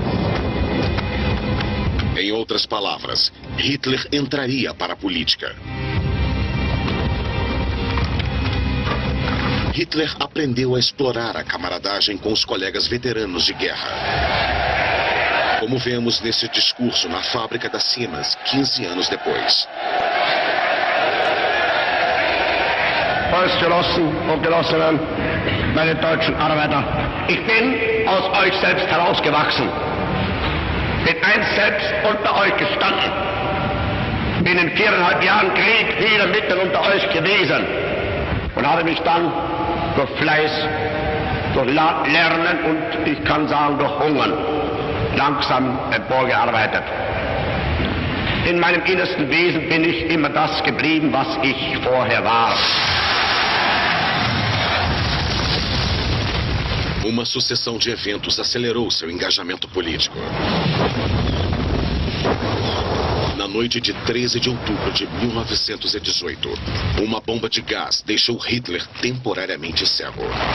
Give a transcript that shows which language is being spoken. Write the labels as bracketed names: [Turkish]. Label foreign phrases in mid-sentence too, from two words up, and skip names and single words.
[Portuguese] Em outras palavras, Hitler entraria para a política. Hitler aprendeu a explorar a camaradagem com os colegas veteranos de guerra, como vemos nesse discurso na fábrica da Siemens 15 anos depois. [German] Volksgenossen und Genossinnen, meine deutschen Arbeiter, ich bin aus euch selbst herausgewachsen, bin einst selbst unter euch gestanden, bin in 4,5 Jahren Krieg wieder mitten unter euch gewesen und habe mich dann durch Fleiß, durch Lernen und ich kann sagen durch Hungern langsam emporgearbeitet. In meinem innersten Wesen bin ich immer das geblieben, was ich vorher war. [Portuguese] Uma sucessão de eventos acelerou seu engajamento político. Na noite de 13 de outubro de 1918, uma bomba de gás deixou Hitler temporariamente cego.